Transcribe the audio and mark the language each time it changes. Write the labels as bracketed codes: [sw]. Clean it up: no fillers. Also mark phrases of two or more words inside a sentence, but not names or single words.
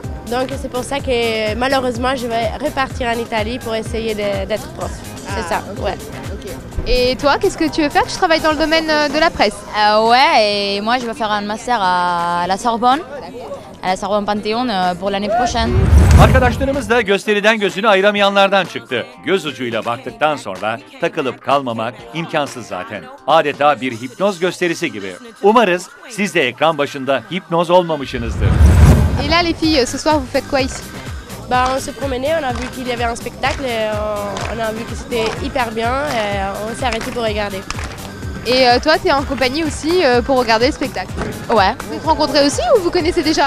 [fr] Donc, c'est pour ça que malheureusement, je vais repartir en Italie pour essayer d'être prof. C'est ça, okay. Ouais. Okay. Et toi, qu'est-ce que tu veux faire? Tu travailles dans le domaine de la presse? Ouais, et moi, je vais faire un master à la Sorbonne. À la Sorbonne Panthéon pour l'année prochaine. [tr] Arkadaşlarımız da gösteriden gözünü ayıramayanlardan çıktı. Göz ucuyla baktıktan sonra takılıp kalmamak imkansız zaten. Adeta bir hipnoz gösterisi gibi. Umarız siz de ekran başında hipnoz olmamışsınızdır. [fr] Et là les filles, ce soir vous faites quoi ici? Bah, on se promenait, on a vu qu'il y avait un spectacle, et on a vu que c'était hyper bien et on s'est arrêté pour regarder. Et toi, tu es en compagnie aussi pour regarder le spectacle? Ouais. Vous êtes rencontrés aussi ou vous connaissez déjà?